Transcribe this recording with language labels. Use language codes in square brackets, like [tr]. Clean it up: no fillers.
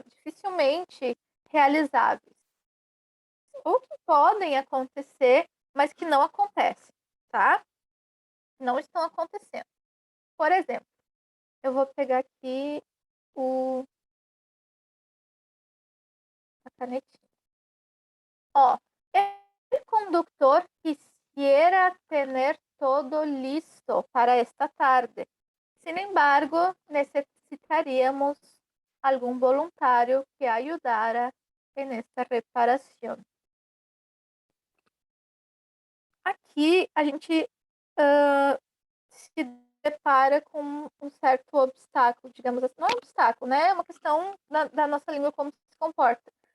[pt] Dificilmente realizáveis. Ou que podem acontecer, mas que não acontecem, tá? Não estão acontecendo. Por exemplo, eu vou pegar aqui a canetinha. [es] Ó, el conductor quisiera tener todo listo para esta tarde. Sin embargo, necesitaríamos algún voluntario que ayudara en esta reparación. [pt] Aqui a gente se depara com um certo obstáculo, digamos assim. Não é um obstáculo, né? É uma questão da nossa língua como se comporta.